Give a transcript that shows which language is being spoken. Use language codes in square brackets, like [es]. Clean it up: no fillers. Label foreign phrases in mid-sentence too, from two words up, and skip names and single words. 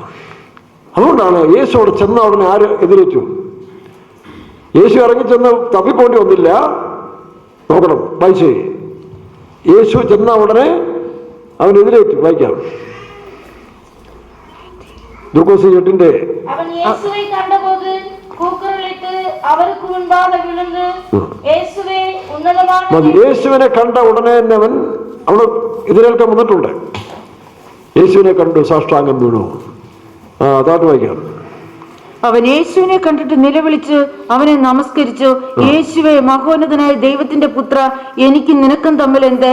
[ml] അതുകൊണ്ടാണ് യേശു അവിടെ ചെന്ന ഉടനെ ആര് എതിരേറ്റു? യേശു ഇറങ്ങിച്ചെന്ന് തപ്പിപ്പോണ്ടി വന്നില്ല. നോക്കണം, വായിച്ചേ. യേശു ചെന്ന ഉടനെ അവൻ എതിരേറ്റു. വായിക്കാം. ലൂക്കോസ് 8 [ta] அவன் இயேசுவை கண்டபோது கூக்குரலிட்டு அவருக்கு முன்பாக விழுந்து இயேசுவே உன்னதமான [ml] യേശുവിനെ കണ്ട ഉടനെ തന്നെ അവൻ അവിടെ എതിരേൽക്കാൻ വന്നിട്ടുണ്ട്. യേശുവിനെ കണ്ടു, സാഷ്ടാംഗം വീണു. താട്ട് വായിക്കാം. അവൻ യേശുവിനെ കണ്ടിട്ട് നിലവിളിച്ച് അവനെ നമസ്കരിച്ചു. യേശുവേ, മഹോന്നതനായ ദൈവത്തിന്റെ പുത്ര, എനിക്ക് നിനക്കും തമ്മിൽ എന്ത്?